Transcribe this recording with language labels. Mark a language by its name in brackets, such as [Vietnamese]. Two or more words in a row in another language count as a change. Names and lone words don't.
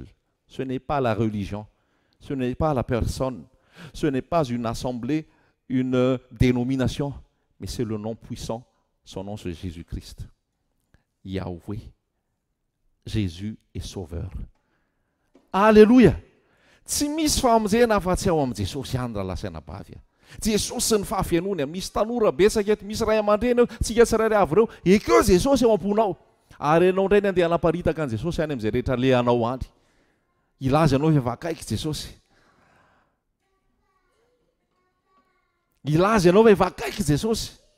[French] Ce n'est pas la religion, ce n'est pas la personne, ce n'est pas une assemblée, une dénomination, mais c'est le nom puissant. Son nom c'est Jésus-Christ. Yahweh. Jésus est sauveur. Alléluia. [Malagasy] Tsy misy famonjena afa-tsy ao amin'i Jesosy ihany raha lasaina bavy. Jesosy ny fahafianony, misy tanora betsaka eto, misy ray aman-dreny eo, tsika tsirairay avy ireo, ekeo Jesosy eo am-ponao. Ary ianao indray ny andeha hanaparitaka an' Jesosy any amin'izay rehetra lehanao any. Ilaza ianao fa vakaiky Jesosy. Ilaza ianao fa vakaiky Jesosy.